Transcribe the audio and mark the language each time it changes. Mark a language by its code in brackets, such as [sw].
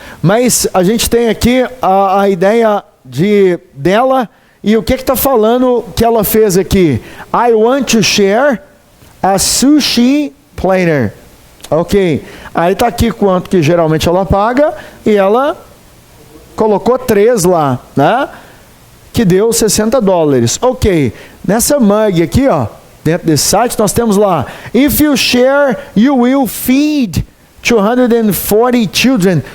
[pt] Mas a gente tem aqui a ideia dela, e o que está falando que ela fez aqui? [en] I want to share a sushi planner. [pt] Ok, aí está aqui quanto que geralmente ela paga, e ela colocou 3 lá, né? Que deu $60. Ok, nessa mug aqui, dentro desse site, nós temos lá: [en] if you share, you will feed 240 children.